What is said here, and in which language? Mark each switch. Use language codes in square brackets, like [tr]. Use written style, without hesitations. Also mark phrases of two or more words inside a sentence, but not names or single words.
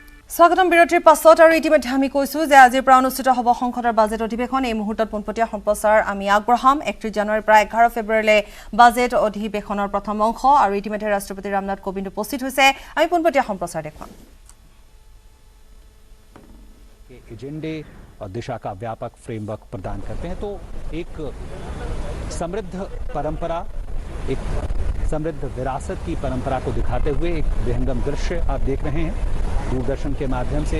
[as] স্বাগতম বিৰতিৰ পাছত আৰু ইতিমধ্যে আমি কৈছো যে আজিৰ পৰা অনুষ্ঠিত হ'ব সংসদৰ বাজেট অধিৱেশন। এই মুহূৰ্তত পোনপটীয়া সম্প্ৰচাৰ আমি আগবঢ়াম 31 জানুৱাৰীৰ পৰা 11 ফেব্ৰুৱাৰীলৈ বাজেট অধিৱেশনৰ প্ৰথম অংশ আৰু ইতিমধ্যে ৰাষ্ট্ৰপতি ৰামনাথ কোবিন্দ উপস্থিত হৈছে। আমি পোনপটীয়া সম্প্ৰচাৰ দেখুৱাম। [hi] एजेंडे और दिशा का व्यापक फ्रेमवर्क प्रदान करते हैं। तो एक समृद्ध परंपरा, एक समृद्ध विरासत की परंपरा को दिखाते हुए एक विहंगम दृश्य आप देख रहे हैं दूरदर्शन के माध्यम से।